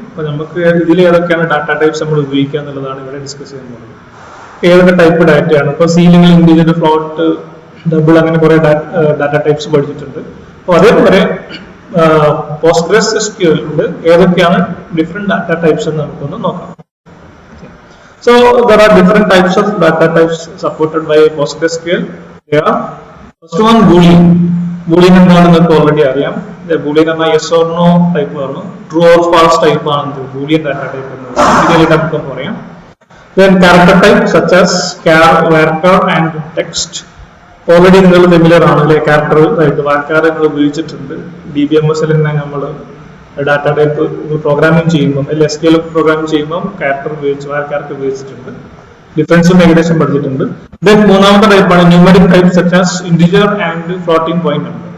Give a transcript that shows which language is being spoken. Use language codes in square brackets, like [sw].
[ml] അപ്പൊ നമുക്ക് ഇതിൽ ഏതൊക്കെയാണ് ഡാറ്റ ടൈപ്സ് നമ്മൾ ഉപയോഗിക്കുക എന്നുള്ളതാണ് ഇവിടെ ഡിസ്കസ് ചെയ്യാൻ പോകുന്നത്. ഏതൊക്കെ ടൈപ്പ് ഡാറ്റയാണ് ഇപ്പോൾ സിയിൽ ഇൻഡിജർ, ഫ്ലോട്ട്, ഡബിൾ അങ്ങനെ കുറെ ഡാറ്റ ടൈപ്സ് പഠിച്ചിട്ടുണ്ട്. അപ്പോൾ അതേപോലെ പോസ്റ്റ്ഗ്രസ് SQL ഏതൊക്കെയാണ് ഡിഫറെന്റ് ഡാറ്റ ടൈപ്സ് എന്ന് നമുക്കൊന്ന് നോക്കാം. [en] So there are different types of data types supported by PostgreSQL. There are first one Boolean. [ml] Boolean എന്താണെന്ന് നിങ്ങൾക്ക് ഓൾറെഡി അറിയാം. Boolean എന്ന [en] yes or no [ml] ടൈപ്പ് ആണ്, ട്രൂ ഓർ ഫാൾസ് ടൈപ്പ് ആണ് Boolean ഡാറ്റ ടൈപ്പ് എന്ന് ഡീറ്റെയിൽ നമുക്ക് പറയാം. [en] Then character type such as char, varchar and text. [ml] Already നിങ്ങൾ ഫെമിലിയർ ആണ് അല്ലെ, ക്യാരക്ടർ ആയിട്ട് varchar നിങ്ങൾ ഉപയോഗിച്ചിട്ടുണ്ട്. DBMS-ൽ തന്നെ നമ്മൾ ഡാറ്റ ടൈപ്പ് പ്രോഗ്രാമിംഗ് ചെയ്യുമ്പോൾ അല്ലെങ്കിൽ SQL പ്രോഗ്രാമിംഗ് ചെയ്യുമ്പോൾ ക്യാരക്ടർ ഉപയോഗിച്ചിട്ടുണ്ട്. ഡിഫറൻസും ഏകദേശം പഠിച്ചിട്ടുണ്ട്. ദെൻ മൂന്നാമത്തെ ടൈപ്പാണ് numeric type [en] Such as integer and floating point number.